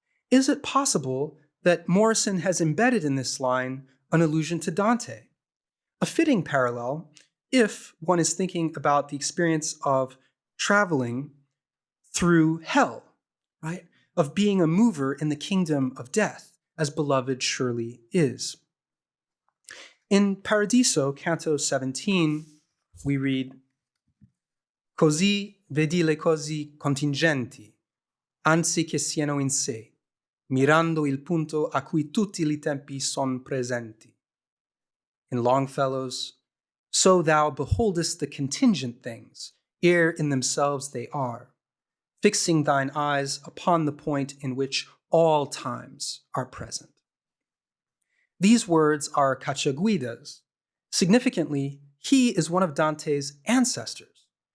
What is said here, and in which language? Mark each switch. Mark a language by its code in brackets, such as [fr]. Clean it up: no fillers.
[en] Is it possible that Morrison has embedded in this line an allusion to Dante? A fitting parallel if one is thinking about the experience of traveling through hell, right? Of being a mover in the kingdom of death, as beloved surely is. In Paradiso, Canto 17, we read, [it] Così vedi le cose contingenti, anzi che siano in sé, mirando il punto a cui tutti I tempi son presenti. [en] In Longfellow's, so thou beholdest the contingent things, ere in themselves they are, fixing thine eyes upon the point in which all times are present. These words are Cacciaguida's. Significantly, he is one of Dante's ancestors.